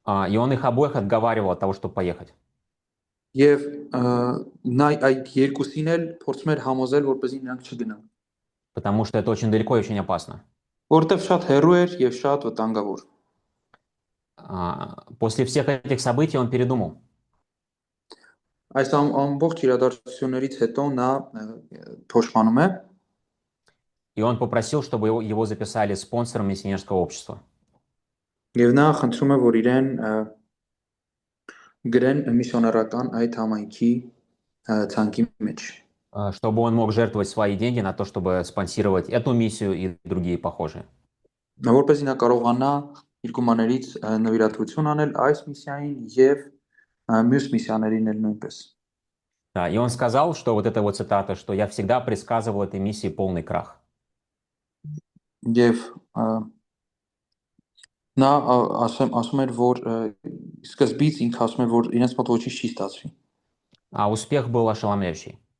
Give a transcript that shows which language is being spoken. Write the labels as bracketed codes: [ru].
[ru] И он их обоих отговаривал от того, чтобы поехать. [hy] Եվ նա այդ երկուսին էլ փորձում էր համոզել, որպեսզի նրանք չգնան։ [ru] Потому что это очень далеко и очень опасно. [hy] Որտեվ շատ հեռու էր եւ շատ վտանգավոր։ [ru] После всех этих событий он передумал. [hy] Այս ամբողջ իրադարձություններից հետո նա փոշմանում է։ [ru] И он попросил, чтобы его записали спонсором миссионерского общества. [hy] Եվ նա խնդրում է, որ իրեն գրեն միսիոներական այդ համայնքի ցանկի մեջ։ [ru] Чтобы он мог жертвовать свои деньги на то, чтобы спонсировать эту миссию и другие похожие. [hy] Որպեսզի նա կարողանա իր գումարներից նվիրատվություն անել այս միսիային եւ մյուս միսիաներին էլ նույնպես։ [ru] Да, и он сказал, что вот эта вот цитата, что я всегда предсказывал этой миссии полный крах. [hy] Եվ նա ասում էր, որ սկզբից ինքը ասում էր, որ իրենց մոտ ոչինչ չի ստացվի։ [ru] А успех был ошеломляющий.